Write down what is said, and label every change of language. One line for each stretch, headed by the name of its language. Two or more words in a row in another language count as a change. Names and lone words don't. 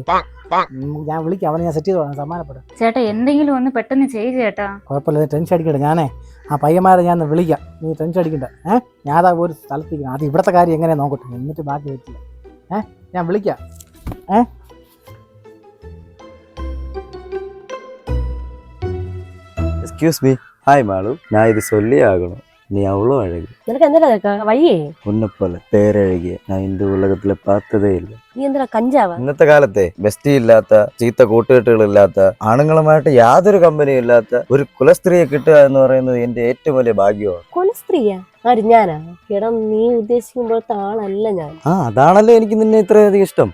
Malayalam: ഞാൻ വിളിക്കാം, അവനെ ഞാൻ സെറ്റ് ചെയ്തോളാം, സമ്മാനപ്പെടും. ചേട്ടാ, എന്തെങ്കിലും ഒന്ന് പെട്ടെന്ന് ചെയ്തു ചേട്ടാ. കുഴപ്പമില്ല, നീ ടെൻഷൻ അടിക്കട്ടെ. ഞാനേ ആ പയ്യന്മാരെ ഞാൻ വിളിക്കാം, നീ ടെൻഷൻ അടിക്കണ്ട. ഞാൻ അതാ ഒരു സ്ഥലത്തേക്ക് അത് ഇവിടുത്തെ കാര്യം എങ്ങനെയാ നോക്കട്ടെ, എന്നിട്ട് ബാക്കി വെച്ചില്ല. ഞാൻ വിളിക്കാം.
English: excuse me.
Tamil: ஹாய் மாலு, நான் இது சொல்லி ஆகணும். நீ அவ்வளோ அழகு.
Malayalam: നിനക്ക് എന്താ വയ്യേ?
Tamil: உன்னை போல பேரழகிய நான் இந்த உலகத்துல பார்த்ததே இல்லை.
Malayalam: നീ എന്താ കഞ്ചാവാ? ഇന്നത്തെ കാലത്തെ ബെസ്റ്റി ഇല്ലാത്ത, ചീത്ത കൂട്ടുകെട്ടുകളില്ലാത്ത, ആണുങ്ങളുമായിട്ട് യാതൊരു കമ്പനിയും ഇല്ലാത്ത ഒരു കുലസ്ത്രീയെ കിട്ടുക എന്ന് പറയുന്നത് എന്റെ ഏറ്റവും വലിയ ഭാഗ്യമാണ്. കൊലസ്ത്രീയാ? ആര്, ഞാനാ? എടാ നീ ഉദ്ദേശിക്കുമ്പോഴത്തെ ആളല്ല ഞാൻ. അതാണല്ലോ എനിക്ക് നിന്നെ ഇത്രയധികം ഇഷ്ടം.